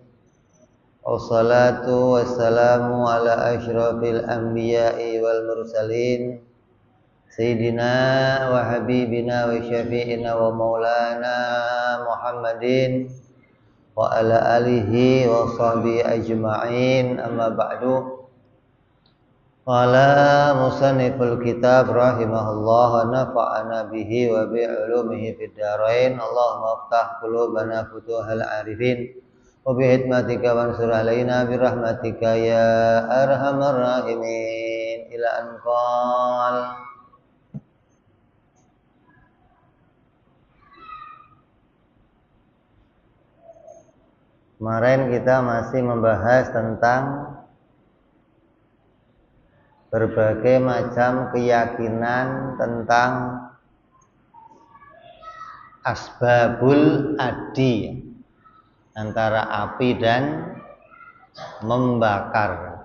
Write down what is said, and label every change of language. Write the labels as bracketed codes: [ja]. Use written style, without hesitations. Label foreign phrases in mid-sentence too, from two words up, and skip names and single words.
[ar] والصلاة والسلام على أشرف الأنبياء والمرسلين سيدنا وحبيبنا وشفيعنا ومولانا محمد وعلى آله وصحبه أجمعين، أما بعد. قال مصنف الكتاب رحمه الله ونفعنا به وبعلومه في الدارين. اللهم افتح قلوبنا فتوح العارفين وبحكمتك وانشر علينا برحمتك يا أرحم الراحمين. إلى أن قال. [id] Kemarin kita masih membahas tentang berbagai macam keyakinan tentang [ar] أسباب العادي, [id] antara api dan membakar.